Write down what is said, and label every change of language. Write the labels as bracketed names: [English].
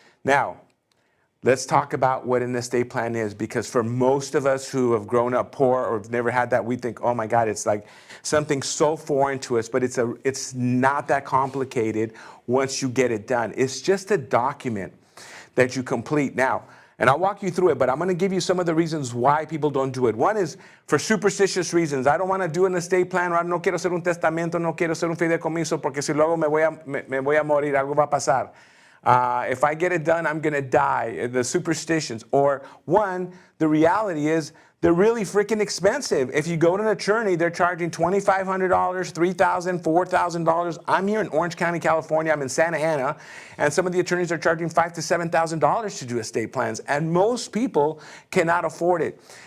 [English] Now, let's talk about what an estate plan is, because for most of us who have grown up poor or have never had that, we think, oh my God, it's like something so foreign to us, but it's not that complicated once you get it done. It's just a document that you complete. Now, and I'll walk you through it, but I'm going to give you some of the reasons why people don't do it. One is for superstitious reasons. I don't want to do an estate plan, or [Spanish] no quiero hacer un testamento, no quiero hacer un fideicomiso, porque si luego me voy a morir, algo va a pasar. [English] If I get it done, I'm going to die. The superstitions. Or one, the reality is they're really freaking expensive. If you go to an attorney, they're charging $2,500, $3,000, $4,000. I'm here in Orange County, California. I'm in Santa Ana, and some of the attorneys are charging $5,000 to $7,000 to do estate plans, and most people cannot afford it.